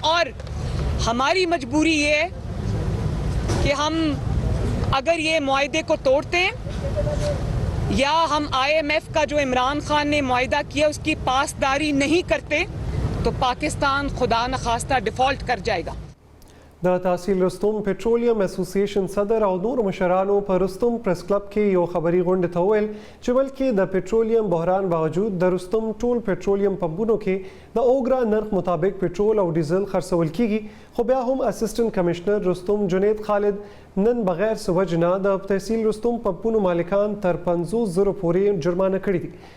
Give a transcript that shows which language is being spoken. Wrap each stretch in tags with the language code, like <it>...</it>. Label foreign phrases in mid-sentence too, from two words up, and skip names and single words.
<ur>اور ہماری مجبوری یہ ہے کہ ہم اگر یہ معاہدے کو توڑتے ہیں یا ہم IMF کا جو عمران خان نے معاہدہ کیا اس کی پاسداری نہیں کرتے، تو پاکستان خدا نہ خواستہ ڈیفالٹ کر جائے گا.</ur> <ps>د تحصیل رستم</ps> <en>Petroleum Association</en> <ps>صدر او نور مشرانو په رستم پریس کلب کې یو خبري غونډه ته ویل چې بلکې د پټرولیم بحران باوجود د رستم ټول پټرولیم پمپونو کې د اوګرا نرخ مطابق پټرول او ډیزل خرڅول کیږي، خو بیا هم</ps> <en>Assistant Commissioner</en> <ps>رستم جنید خالد نن بغیر سوجنا د تحصیل رستم پمپونو مالکان تر 50,000 پورې جرمانه کړي دي۔</ps>